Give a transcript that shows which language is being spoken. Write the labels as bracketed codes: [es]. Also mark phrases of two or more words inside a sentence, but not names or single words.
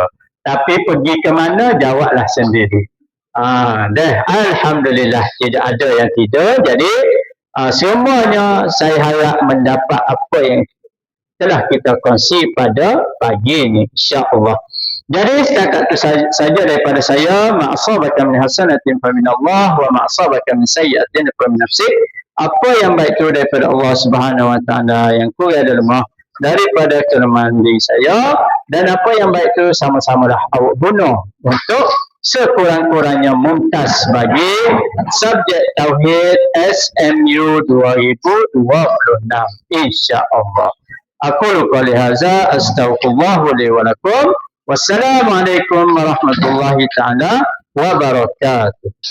[ms] Tapi pergi ke mana, jawablah sendiri. Alhamdulillah tidak ada yang tidak. Jadi semuanya saya harap mendapat apa yang telah kita kongsi pada pagi ini, insya-Allah. Jadi setakat itu saja daripada saya. [ar] ما أصابك من حسنة فمن الله وما أصابك من سيئة فمن نفسك. [ms] Apa yang baik itu daripada Allah [ar] Subhanahu wa taala, [ms] yang kurang dan lemah daripada kelemahan diri saya, dan apa yang baik itu sama-samalah awak bunuh untuk sekurang-kurangnya mumtaz bagi subjek Tauhid SMU 2026 insya-Allah. [ar] أقول قولي هذا أستغفر الله لي ولكم. والسلام عليكم ورحمة الله تعالى وبركاته.